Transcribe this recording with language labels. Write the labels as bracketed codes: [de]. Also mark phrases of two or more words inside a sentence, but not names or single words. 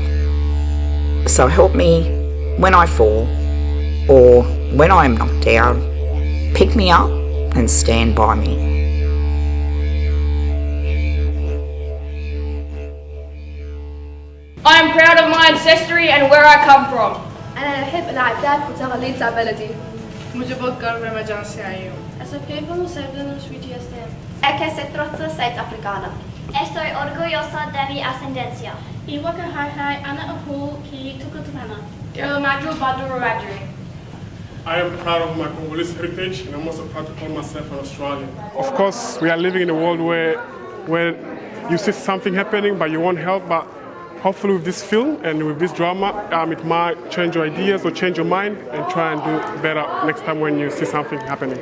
[en] So help me when I fall or when I am knocked down, pick me up and stand by me. I am proud of my ancestry and where I come from. [ar] أنا أحب العادات وتقاليد بلدي. [hi] मुझे बहुत गर्व है मैं जहाँ से आई हूँ. [es] É que se trata de africana. Estoy orgullosa de mi ascendencia. [en] I am proud of my Congolese heritage and I'm also proud to call myself an Australian. Of course, we are living in a world where you see something happening but you won't help, but hopefully with this film and with this drama, it might change your ideas or change your mind and try and do better next time when you see something happening.